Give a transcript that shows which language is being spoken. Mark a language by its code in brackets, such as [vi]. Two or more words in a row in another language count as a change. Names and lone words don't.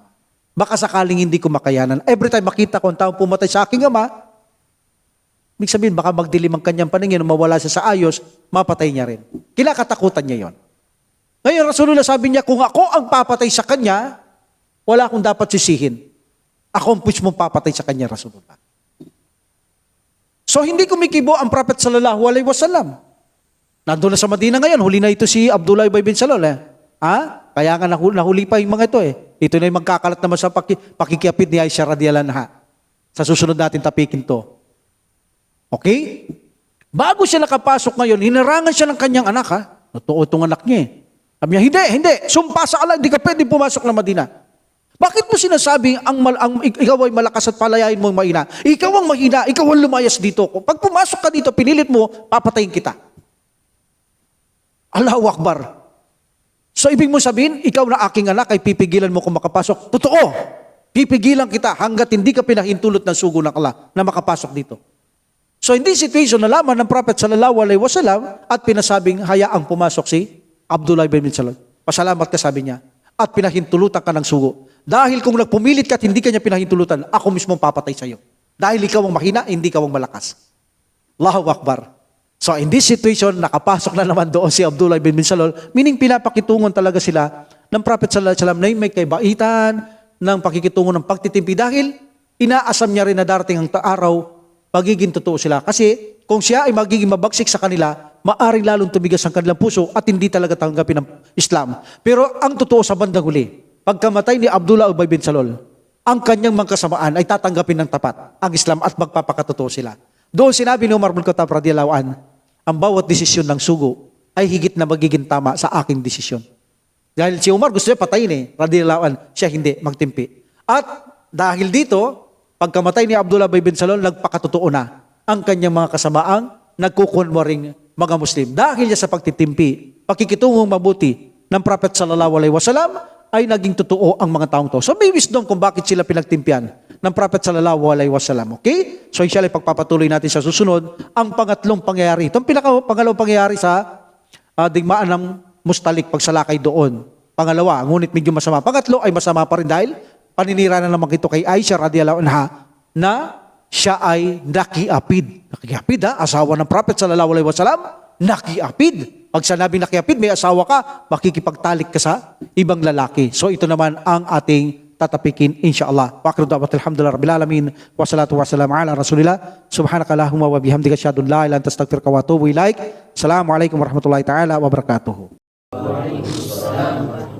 [tl] Baka sakaling hindi ko makayanan. Every time makita ko ang taong pumatay sa aking ama, ibig sabihin baka magdilim ang kanyang paningin, mawala siya sa ayos, mapatay niya rin. Kinakatakutan niya yon. Ngayon Rasulullah sabi niya, kung ako ang papatay sa kanya, wala akong dapat sisihin. Ako ang mismo papatay sa kanya, Rasulullah. So hindi kumikibo ang Prophet [ar] صلى الله عليه وسلم. [tl] Nandun na sa Madina ngayon, huli na ito si Abdullah bin Salul. Kaya nga nahuli pa yung mga ito eh. Ito na yung magkakalat naman sa pakikiapid ni Aisha [ar] رضي الله عنها. [tl] Sa susunod natin tapikin to. Okay? Bago siya nakapasok ngayon, hinarangan siya ng kanyang anak ha. Totoo itong anak niya eh. Sabi niya, hindi. Sumpa sa Allah, hindi ka pwede pumasok ng Madina. Bakit mo sinasabing ikaw ay malakas at palayain mo ang mahina? Ikaw ang mahina, ikaw ang lumayas dito. Pag pumasok ka dito, pinilit mo, papatayin kita. [ar] الله أكبر. [tl] So ibig mo sabihin, ikaw na aking anak ay pipigilan mo kung makapasok. Totoo. Pipigilan kita hanggat hindi ka pinahintulot ng sugo ng Allah na makapasok dito. [en] So in this situation, [tl] nalaman ng Prophet [ar] صلى الله عليه وسلم [tl] at pinasabing hayaang pumasok si Abdullah bin Salul. Pasalamat ka, sabi niya. At pinahintulutan ka ng sugo. Dahil kung nagpumilit ka at hindi ka niya pinahintulutan, ako mismo papatay sa iyo. Dahil ikaw ang mahina, hindi ikaw ang malakas. [ar] الله أكبر. [en] So in this situation, [tl] nakapasok na naman doon si Abdullah bin Salul, meaning pinapakitungon talaga sila ng Prophet [ar] صلى الله عليه وسلم [tl] na may kaibaitan ng pakikitungon ng pagtitimpi dahil inaasam niya rin na darating ang araw, magiging totoo sila. Kasi kung siya ay magiging mabagsik sa kanila, maaring lalong tumigas ang kanilang puso at hindi talaga tanggapin ng Islam. Pero ang totoo sa bandang huli, pagkamatay ni Abdullah bin Salul, ang kanyang mga kasamaan ay tatanggapin ng tapat ang Islam at magpapakatotoo sila. Doon sinabi ni Umar bin Khattab [ar] رضي الله عنه, [tl] ang bawat desisyon ng sugo ay higit na magiging tama sa aking desisyon. Dahil si Umar gusto niya patayin eh, [ar] رضي الله عنه, [tl] siya hindi, magtimpi. At dahil dito, pagkamatay ni Abdullah bin Salul, nagpakatotoo na ang kanyang mga kasamaang nagkukunwaring mga Muslim. Dahil niya sa pagtitimpi, pakikitungong mabuti ng Prophet [ar] صلى الله عليه وسلم, [tl] ay naging totoo ang mga taong to. So may wisdom kung bakit sila pinagtimpian ng Prophet [ar] صلى الله عليه وسلم. [tl] Okay? So inshallah pagpapatuloy natin sa susunod ang pangatlong pangyayari. Itong pangalawang pangyayari sa digmaan ng Mustalik, pagsalakay doon. Pangalawa, ngunit medyo masama. Pangatlo ay masama pa rin dahil paninira na naman ito kay Aisha [ar] رضي الله عنها [tl] na siya ay nakiapid. Nakiapid asawa ng Prophet [ar] صلى الله عليه وسلم, [tl] nakiapid. Pag sinabing nakiapid, may asawa ka, makikipagtalik ka sa ibang lalaki. So ito naman ang ating tatapikin insyaallah. [ar] وآخر دعوانا الحمد لله رب العالمين والصلاة والسلام على رسول الله. سبحانك اللهم وبحمدك أشهد أن لا إله إلا أنت أستغفرك وأتوب إليك. السلام عليكم ورحمة الله تعالى وبركاته. وعليكم السلام.